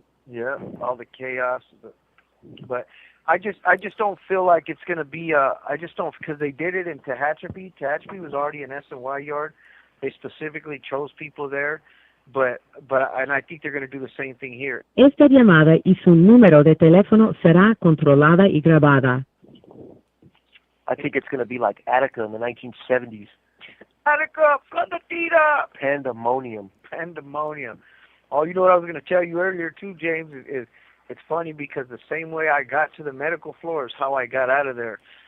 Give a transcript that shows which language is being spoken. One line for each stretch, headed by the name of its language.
English: Yeah, all the chaos. But I just don't feel like it's gonna be. I just don't, because they did it in Tehachapi. Tehachapi was already an SNY yard. They specifically chose people there, but and I think they're gonna do the same thing here.
Spanish: Esta llamada y su número de teléfono será controlada y grabada.
English: I think it's going to be like Attica in the 1970s. Attica, Flatatita! Pandemonium. Oh, you know what I was going to tell you earlier too, James, is it's funny because the same way I got to the medical floor is how I got out of there.